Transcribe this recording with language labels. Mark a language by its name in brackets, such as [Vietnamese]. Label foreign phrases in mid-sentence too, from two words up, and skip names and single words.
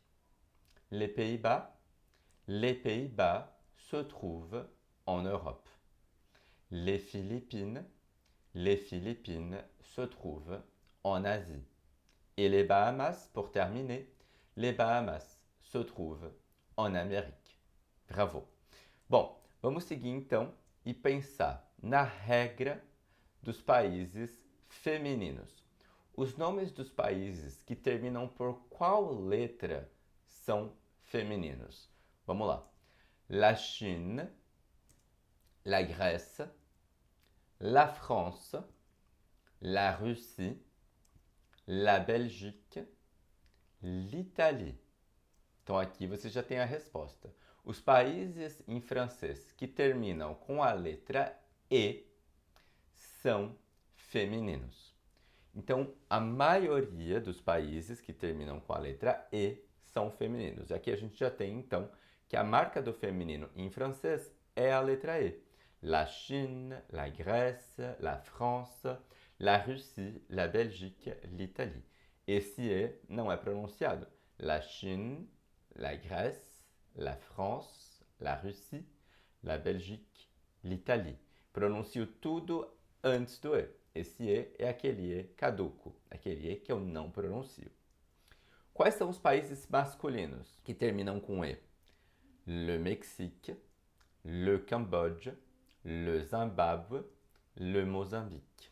[French] Les Pays-Bas se trouvent en Europe. Les Philippines se trouvent en Asie. Et les Bahamas, pour terminer, les Bahamas se trouvent en Amérique. Bravo! [Portuguese] Bom, vamos seguir então e pensar na regra dos países femininos. Os nomes dos países que terminam por qual letra são femininos? Vamos lá. [French] La Chine, la Grèce, la France, la Russie, la Belgique, l'Italie. [Portuguese] Então aqui você já tem a resposta. Os países em francês que terminam com a letra E são femininos. Então, a maioria dos países que terminam com a letra E são femininos. Aqui a gente já tem, então, que a marca do feminino em francês é a letra E. [French] La Chine, la Grèce, la France, la Russie, la Belgique, l'Italie. [Portuguese] Esse E não é pronunciado. [French] la Chine, la Grèce, la France, la Russie, la Belgique, l'Italie. [Portuguese] Pronuncio tudo antes do E. Esse E é aquele E caduco, aquele E que eu não pronuncio. Quais são os países masculinos que terminam com E? [French] Le Mexique, le Cambodge, le Zimbábue, le Mozambique.